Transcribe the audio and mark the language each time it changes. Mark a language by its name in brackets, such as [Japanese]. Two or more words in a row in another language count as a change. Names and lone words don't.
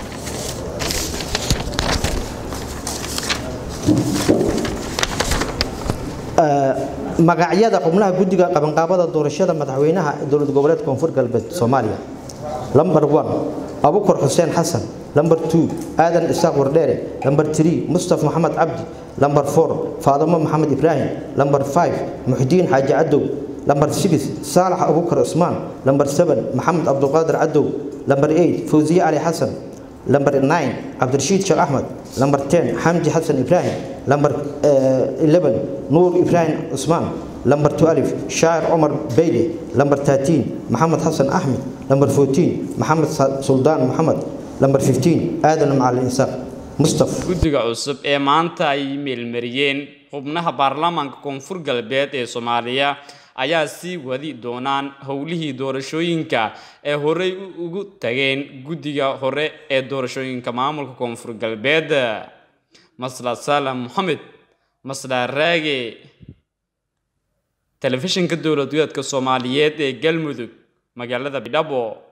[Somali] magacyada xubnaha guddiga qabanqaabada doorashada madaxweynaha dowlad goboleedka koonfur galbeed Soomaaliya number 1 Abukar Hussein Hassan number 2 Aadan Isaaq Wardere number 3 Mustafa Muhammad Abdi number 4 Faadimo Muhammad Ibrahim number 5 Muhdiin Haji Adow number 6 Salah Abukar Usman number 7 Muhammad Abdul Qadir Adow number 8 Fawziya Ali Hassan number 9 Abdurrashid Sheikh Ahmed number 10 Hamdi Hassan Ibrahim number 11 Noor Ibrahim Usman number 12 Shair Omar Beyle number 13 Muhammad Hassan Ahmed number 14 Muhammad Sultan Muhammad number 15 Aadan Macalin Isaaq Mustafa guddiga cusub ee maanta ay meelmariyeen xubnaha baarlamaanka koonfur galbeed ee Soomaaliya ayaa sii wadi doonaan howlihii doorashooyinka ee horey ugu tageen guddiga hore ee doorashooyinka maamulka koonfur galbeed Masla Salam Mohamed Masla Raage telefishinka dowladda Soomaaliyeed ee Galmudug magaalada Bidabo